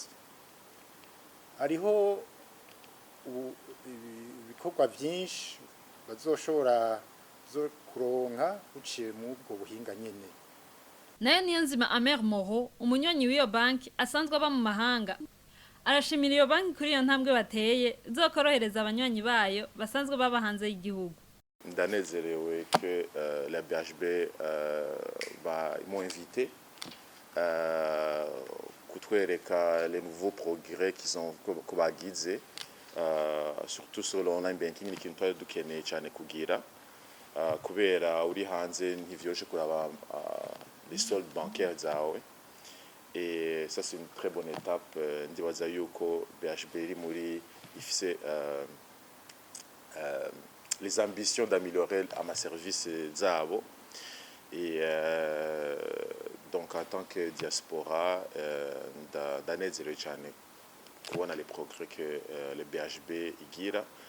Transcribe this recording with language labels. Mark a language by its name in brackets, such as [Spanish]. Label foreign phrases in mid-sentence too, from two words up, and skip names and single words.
[Rundi] Hariho ibikorwa byinshi bazoshobora kuronka uciye mu bwo buhinga nyene. Nayo Niyonzima Amer Moro umunyonyi w'iyo banki asanzwe aba mu mahanga arashimira iyo banki kuri iyo ntambwe bateye zokorohereza abanywanyi bayo basanzwe baba hanze y'igihugu. Ndanezerewe [French] que la BHB m'ont invité [Rundi] kutwereka [French] les nouveaux progrès qu'ils ont [Rundi] kubagize [French] surtout sur l'online banking [Rundi] ni kintu twari dukeneye cyane kugira kubera uri hanze ntivyoroshe kuraba [French] les soldes bancaires [Rundi] zawe. [French] Et ça c'est une très bonne étape. [Rundi] Ndibaza yuko BHB iri muri ifise [French] les ambitions d'améliorer [Rundi] ama service zabo. [French] Et donc en tant que diaspora [Rundi] ndanezerewe cyane kubona [French] les progrès que le BHB igira.